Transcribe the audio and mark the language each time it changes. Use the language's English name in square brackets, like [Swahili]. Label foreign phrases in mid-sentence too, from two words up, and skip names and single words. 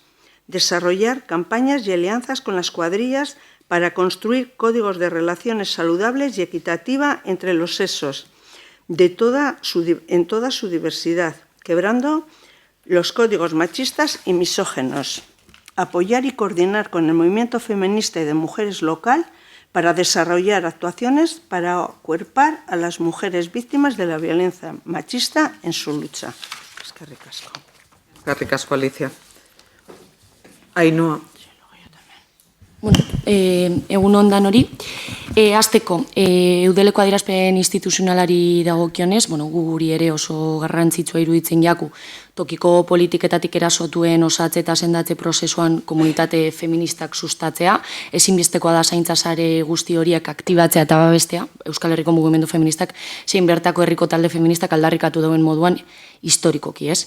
[Spanish] Desarrollar campañas y alianzas con las cuadrillas para construir códigos de relaciones saludables y equitativa entre los sexos, en toda su diversidad, quebrando los códigos machistas y misógenos. Apoyar y coordinar con el movimiento feminista y de mujeres local para desarrollar actuaciones para acuerpar a las mujeres víctimas de la violencia machista en su lucha. [Basque] Eskerrik asko. Eskerrik asko, Alicia. Ainhoa. Bueno, egun ondan hori. Hasteko, Eudeleko adierazpen instituzionalari dagokionez, guri ere oso garrantzitsua iruditzen jaku, tokiko politiketatik erasotuen osatze eta sendatze prozesuan komunitate feministak sustatzea, ezinbestekoa da zaintza sare guzti horiek aktibatzea eta babestea, Euskal Herriko mugimendu feministak, zein bertako herriko talde feministak aldarrikatu dauen moduan historikoki, ez?